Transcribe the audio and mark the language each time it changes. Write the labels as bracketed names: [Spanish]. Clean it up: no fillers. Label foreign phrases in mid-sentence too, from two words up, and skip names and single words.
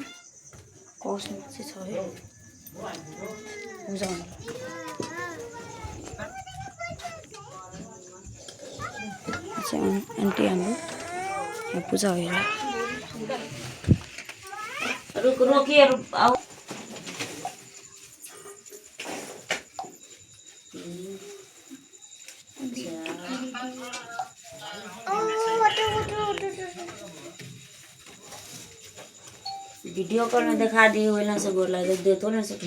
[Nepali] कौशीमा चाहिँ छ है पूजा हुन आन्टी हाम्रो यहाँ पूजा भइरहेको [Bhojpuri] रुक रोकिए आओ [English] video call [Bhojpuri] में दिखा दिए वही से गोर लगे दे तो ना सके